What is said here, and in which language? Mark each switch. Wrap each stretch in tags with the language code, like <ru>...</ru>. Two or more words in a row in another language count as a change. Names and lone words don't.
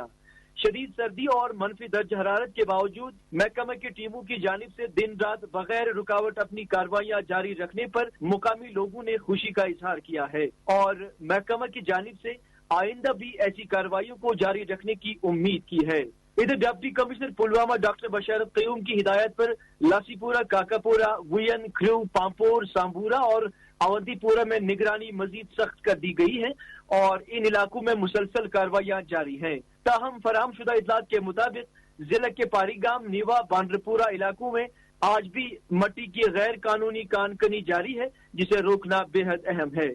<ur>شدید سردی اور منفی درجہ حرارت کے باوجود محکمہ کی ٹیموں کی جانب سے دن رات بغیر رکاوٹ اپنی کارروائیاں جاری رکھنے پر مقامی لوگوں نے خوشی کا اظہار کیا ہے اور محکمہ کی جانب سے آئندہ بھی ایسی کارروائیوں کو جاری رکھنے کی امید کی ہے۔ ادھر ڈپٹی کمشنر پلوامہ ڈاکٹر بشارت قیوم کی ہدایت پر لاسی پورہ، کاکا پورہ، وین، کھرو، پامپور، سامبورہ اور اونتی پورہ میں نگرانی مزید سخت کر دی گئی ہے اور ان علاقوں میں مسلسل کارروائیاں جاری ہیں۔ تاہم فراہم شدہ اطلاعات کے مطابق ضلع کے پاری گام، نیوا، باندرپورہ علاقوں میں آج بھی مٹی کی غیر قانونی کان کنی جاری ہے، جسے روکنا بے حد اہم ہے۔</ur>